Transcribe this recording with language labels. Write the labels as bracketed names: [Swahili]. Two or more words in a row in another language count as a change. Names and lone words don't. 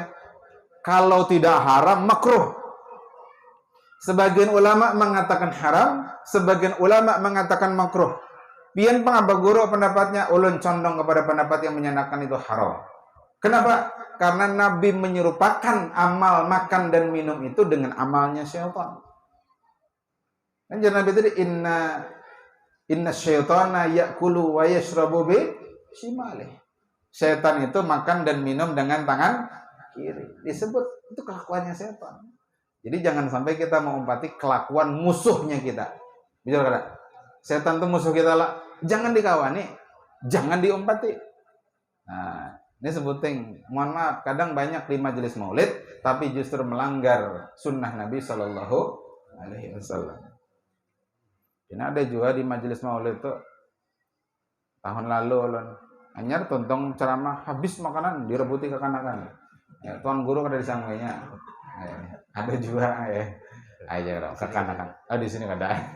[Indonesian] Kalau tidak haram, makruh. Sebagian ulama mengatakan haram, sebagian ulama mengatakan makruh. [Banjar] Pian pangaba guru pendapatnya, ulun condong [Indonesian] kepada pendapat yang menyatakan itu haram. Kenapa? Karena Nabi menyerupakan amal makan dan minum itu dengan amalnya syaitan. Kan Nabi tadi [Arabic] inna syaitana ya'kulu wa yashrabu bi shimalih. [Indonesian] Syaitan itu makan dan minum dengan tangan kiri. Disebut itu kelakuannya syaitan. Jadi jangan sampai kita mengumpati kelakuan musuhnya kita. [Banjar] Bisa kada? [Indonesian] Syaitan itu musuh kita lah. Jangan dikawani, jangan diumpati. Nah, ini sebuting, mohon maaf, kadang banyak di majelis maulid, tapi justru melanggar sunnah Nabi [Arabic] Sallallahu alaihi wasallam. [Indonesian] Ini ada juga di majelis maulid itu tahun lalu [Banjar] ulun anyar tontong ceramah habis makanan direbuti kekanakan. Ya, tuan guru kada disangguinya. Ada juga ya. Aja dong kekanakan. Oh di sini kada.